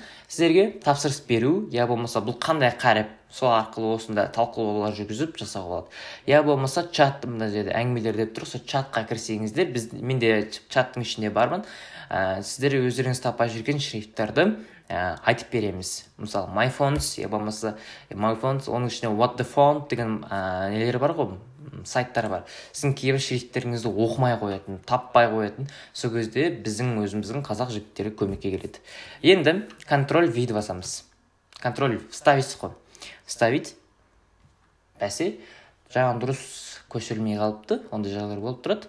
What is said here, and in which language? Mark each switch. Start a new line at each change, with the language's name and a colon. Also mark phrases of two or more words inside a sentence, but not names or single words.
Kazakh: Сіздерге тапсырыс беру, я болмаса бұл қандай қарап, сол арқылы осында талқылаулар жүргізіп жасауға болады. Я болмаса чат, мына жерде әңгімелер деп тұр, сол чатқа кірсеңіздер, мен де чаттың ішінде бармын. Сіздер өздеріңіз таппай жүрген шрифттерді айтып береміз. Мысалы,
English: my fonts,
Kazakh: я болмаса
English: my fonts,
Kazakh: оның ішінде
English: what the font
Kazakh: деген нелер бар ғой, сайттар бар. Сіздің кейбір шрифттеріңізді оқымай қоятын, таппай қоятын, сол кезде біздің өзіміздің қазақ жігіттері көмекке келеді. Енді контроль V басамыз. Контроль вставить қой. Вставить. Бәсе, жаңа дұрыс көшірілмей қалыпты, ондай жағдайлар болып тұрады.